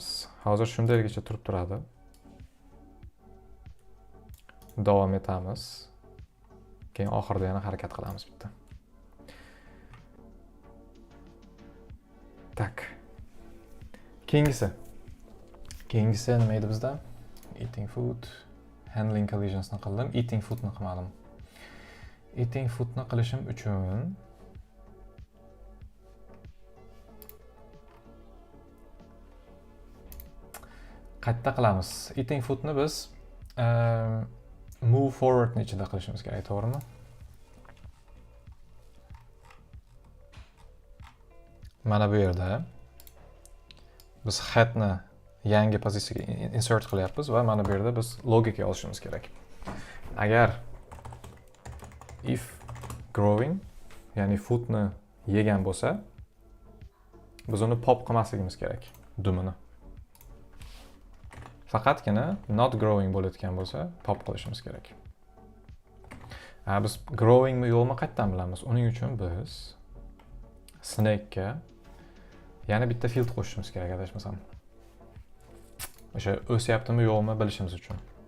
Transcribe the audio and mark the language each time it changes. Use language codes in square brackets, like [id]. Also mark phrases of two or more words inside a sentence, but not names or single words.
[uz] Hozir shundayligicha turib turadi. Davom etamiz. Keyin oxirida yana harakat qilamiz bitta. Tak. Keyingisi nima edi bizda? [en] Eating food, handling collisions [uz] ni qildim. [en] Eating food [uz] ni qilmadim. [en] Eating food [uz] ni qilishim uchun qayta qilamiz. [en] Eating food [uz] ni biz [en] move forward [uz] ni ichida qilishimiz kerak, to'g'rimi? Mana bu yerda biz head ni yangi pozitsiyaga insert qilyapmiz va mana bu yerda biz logika olishimiz kerak. [en] Agar if growing, [uz] ya'ni food ni yegan bo'lsa, biz uni pop qilmasligimiz kerak, dumini. Faqatgina [en] not growing [uz] bo'layotgan bo'lsa, pop qilishimiz kerak. Biz growing mi yo'qmi qayerdan bilamiz? Uning uchun biz snake ga yana bitta field qo'shishimiz kerak, adashmasam. O'sha o'syaptimi yo'qmi bilishimiz uchun.